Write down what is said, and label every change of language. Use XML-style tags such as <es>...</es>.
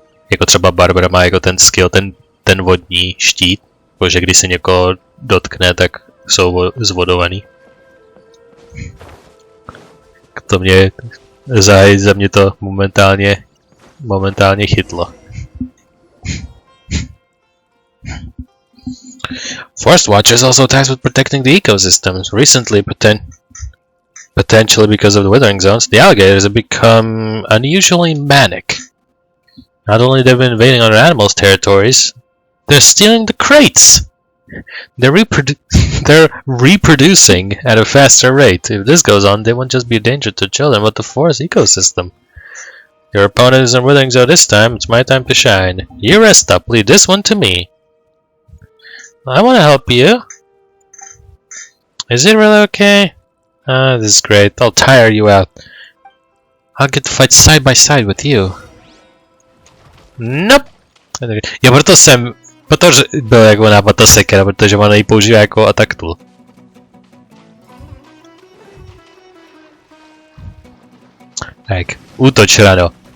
<cs>Jako třeba Barbara má jako ten skill, ten vodní štít, protože když se někoho dotkne, tak jsou zvodovaný. To mě za mě to momentálně chytlo.</cs> <en>Forest Watcher is also tasked with protecting the ecosystems. Recently, potentially because of the withering zones, the alligators have become unusually manic. Not only they've been invading other animals' territories, they're stealing the crates! They're reproducing at a faster rate. If this goes on, they won't just be a danger to children, but the forest ecosystem. Your opponent is in withering zone this time, it's my time to shine. You rest up, leave this one to me. I want to help you. Is it really okay? This is great. I'll tire you out. I'll get to fight side by side with you. Nope.</en> <cs>Já proto byl jako nápad ta sekera, protože ona ji používá jako</cs> <en>attack tool.</en> <cs>Tak, útoč rano.</cs>